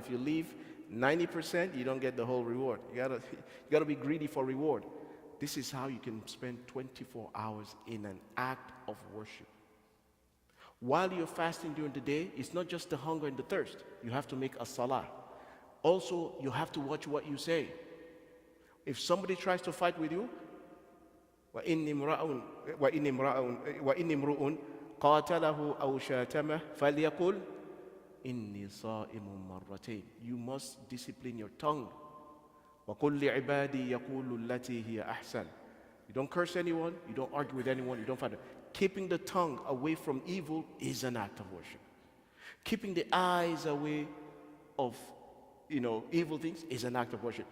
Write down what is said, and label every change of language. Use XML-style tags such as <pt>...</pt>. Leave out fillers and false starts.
<en>If you leave 90%, you don't get the whole reward. You gotta be greedy for reward. This is how you can spend 24 hours in an act of worship. While you're fasting during the day, it's not just the hunger and the thirst. You have to make a salah. Also, you have to watch what you say. If somebody tries to fight with you,</en> <ar>وَإِنِّ امْرُؤٌ قَاتَلَهُ أَوْ شَاتَمَهُ فَلْيَقُلْ إِنِّي صَائِمٌ مَرَّتَيْنِ.</ar> <en>You must discipline your tongue.</en> <ar>وَقُلْ لِعِبَادِي يَقُولُ الَّتِي هِيَ أَحْسَنُ.</ar> <en>You don't curse anyone, you don't argue with anyone, you don't fight. Keeping the tongue away from evil is an act of worship. Keeping the eyes away of evil things is an act of worship.</en>